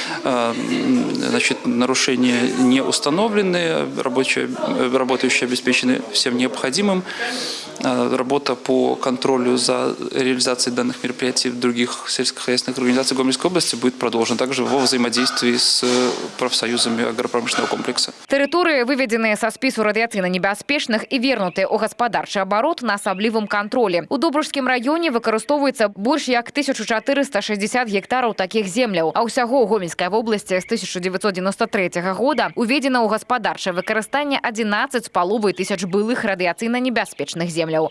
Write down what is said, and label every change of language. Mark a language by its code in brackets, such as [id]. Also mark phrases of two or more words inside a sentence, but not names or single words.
[ru] Нарушения не установлены, работающие обеспечены всем необходимым. Работа по контролю за реализацией данных мероприятий в других сельскохозяйственных организациях Гомельской области будет продолжена также во взаимодействии с профсоюзами агропромышленного комплекса. [be] Тэрыторыі, выведеныя са спісу радыяцыйна небяспечных і вернутыя ў гаспадарчы абарот на асаблівым кантролі. У Добружскім раёне выкарыстоўваецца больш як 1460 гектараў такіх земляў, а ўсяго ў Гомельскай вобласці з 1993 года уведзена ў гаспадарчае выкарыстанне 11,5 тысяч былых радыяцыйна небяспечных земляў.